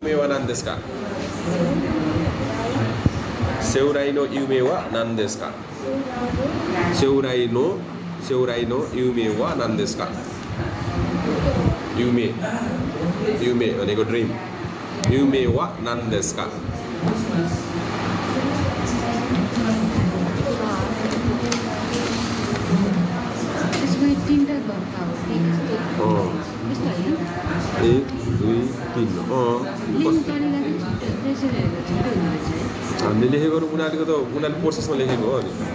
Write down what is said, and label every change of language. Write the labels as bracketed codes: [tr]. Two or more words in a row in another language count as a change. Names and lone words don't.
[ja] 夢は何ですか将来の夢は何ですか将来の夢は何ですか夢 [th] อันนี้ก็ [ja] dream 夢は何ですか [ne] एक दुई तीन हामीले लेखेको उनीहरूको त उनीहरूले प्रोसेसमा लेखेको हो नि